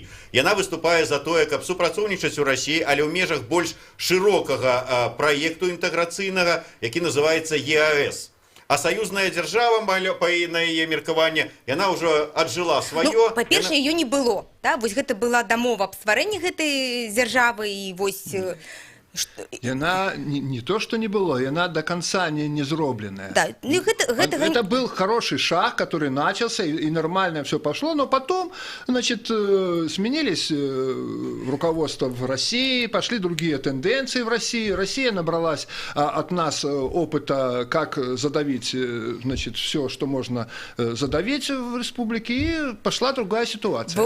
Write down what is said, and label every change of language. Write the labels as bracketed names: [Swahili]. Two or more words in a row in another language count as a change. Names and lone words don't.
[Belarusian] Яна выступае за тое, каб супрацоўнічаць у Расіі, але ў межах больш шырокага праекту інтэграцыйнага, які называецца ЕАЭС. А саюзная дзяржава, на яе меркаванне, яна ўжо аджыла сваё. [Russian] Ну, па-першае, ее не было. Да? [Belarusian] Вось гэта была дамова аб стварэнні гэтай дзяржавы, і вось... [Russian] Яна не то, что не было, яна до конца не зробленная. Да. Это был хороший шаг, который начался, и нормально все пошло, но потом, значит, сменились руководство в России, пошли другие тенденции в России. Россия набралась от нас опыта, как задавить, значит, все, что можно задавить в республике, и пошла другая ситуация.